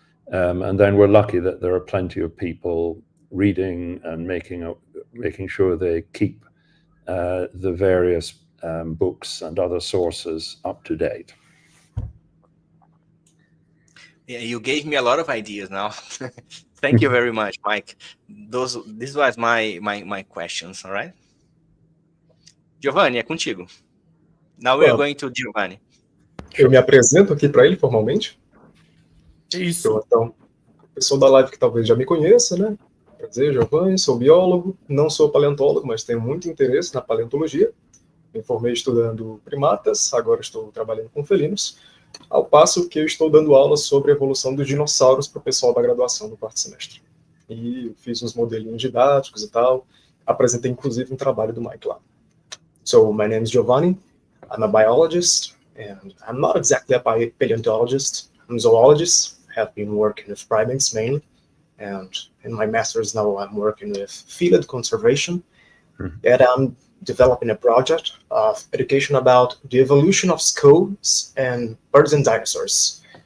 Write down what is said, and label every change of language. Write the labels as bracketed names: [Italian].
[English] And then we're lucky that there are plenty of people reading and making sure they keep the various books and other sources up to date. Yeah, you gave me a lot of ideas now. Thank you very much, Mike. This was my questions, all right? Giovanni, [Portuguese] é contigo. [English] Now we are going to Giovanni. [Portuguese] Eu me apresento aqui para ele formalmente. Isso. Então, o pessoal da live que talvez já me conheça, né? Prazer, Giovanni, sou biólogo, não sou paleontólogo, mas tenho muito interesse na paleontologia. Me formei estudando primatas, agora estou trabalhando com felinos, ao passo que eu estou dando aulas sobre a evolução dos dinossauros para o pessoal da graduação no quarto semestre. E fiz uns modelinhos didáticos e tal, apresentei inclusive um trabalho do Mike lá. [English] So, my name is Giovanni, I'm a biologist, and I'm not exactly a paleontologist, I'm a zoologist, have been working with primates mainly, and in my master's now I'm working with field conservation, and I'm developing a project of education about the evolution of skulls and birds and dinosaurs.